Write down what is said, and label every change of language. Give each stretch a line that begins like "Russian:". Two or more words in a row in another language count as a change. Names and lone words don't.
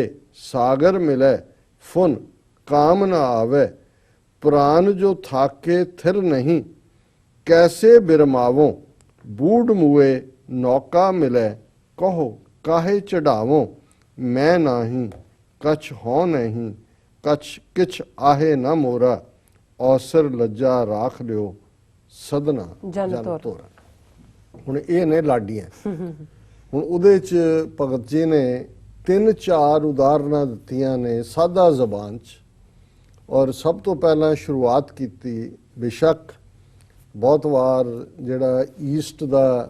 Punjabi: ਸਾਗਰ ਮਿਲੈ ਫੁਨ ਕਾਮ ਨ ਆਵੇ ਪ੍ਰਾਣ ਜੋ ਥਾਕੇ ਥਿਰ ਨਹੀਂ ਕੈਸੇ ਬਿਰਮਾਵੋਂ ਬੂਡ ਮੁਏ ਨੌਕਾ ਮਿਲੈ ਕਹੋ ਕਾਹੇ ਚੜ੍ਹਾਵੋਂ ਮੈਂ ਨਾਹੀ ਕਛ ਹੋ ਨਹੀਂ ਕਛ ਕਿਛ ਆਹੇ ਨ ਮੋਰਾ ਔਸਰ ਲੱਜਾ ਰਾਖ ਲੀਓ ਸਦਨਾ ਜਨ ਜਨ ਤੋਰਾ। ਤੋਰਾ। ਹੁਣ ਇਹ ਨੇ ਲਾਡੀਆਂ। ਹੁਣ ਉਹਦੇ ਚ ਭਗਤ ਜੀ ਨੇ 3-4 ਉਦਾਹਰਨਾਂ ਦਿੱਤੀਆਂ ਨੇ ਸਾਦਾ ਜ਼ਬਾਨ ਚ, ਔਰ ਸਭ ਤੋਂ ਪਹਿਲਾਂ ਸ਼ੁਰੂਆਤ ਕੀਤੀ ਬੇਸ਼ੱਕ ਬਹੁਤ ਵਾਰ ਜਿਹੜਾ ਈਸਟ ਦਾ